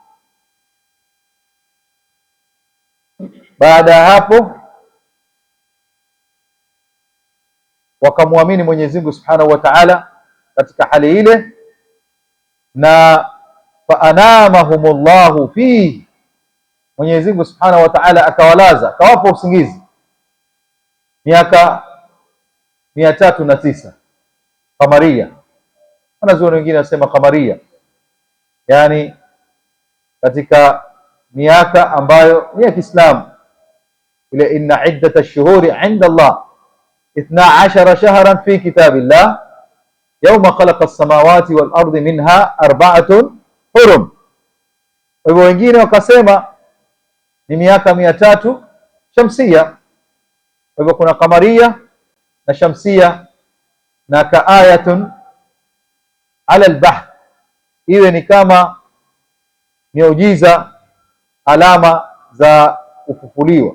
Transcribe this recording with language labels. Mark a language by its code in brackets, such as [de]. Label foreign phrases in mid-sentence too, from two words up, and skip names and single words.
[sw] Baada ya hapo wakamwamini Mwenyezi Mungu [ar] سبحانه وتعالى [sw] katika hali ile, na [ar] فأنامهم الله فيه, [sw] Mwenyezi Mungu [ar] سبحانه وتعالى [sw] akawalaza, akawapa usingizi miaka 309 kamaria. Wanazuoni wengine wasema kamaria, yani katika miaka ambayo ni ya Kiislamu, ile [ar] إن عدة الشهور عند الله 12 شهرا في كتاب الله يوم خلق السماوات والأرض منها 4 حرم. [sw] Kwa hivyo wengine wakasema ni miaka 300 shamsia. Kwa hivyo kuna kamaria na shamsia, na [ar] كآية على البعث, [sw] iwe ni kama miujiza, alama za kufufuliwa.